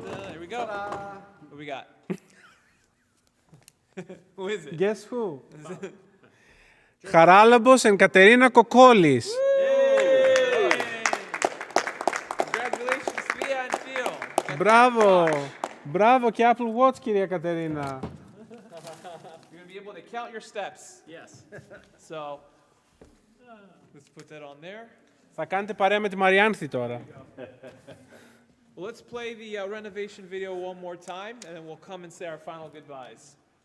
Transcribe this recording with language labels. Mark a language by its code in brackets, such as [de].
[en] There we go. What do we got? Who is it? Guess who? Χαράλαμπος and Katerina Kokolis. Congratulations, Thea and Phil. [el] Μπράβο. Μπράβο και Apple Watch, κυρία Κατερίνα. [en] You're going to be able to count your steps. Yes. So, let's put that on there. [el] Θα κάνετε παρέα με τη Μαριάνθη τώρα. [en] Well, let's play the renovation video one more time, and then we'll come and say our final goodbyes.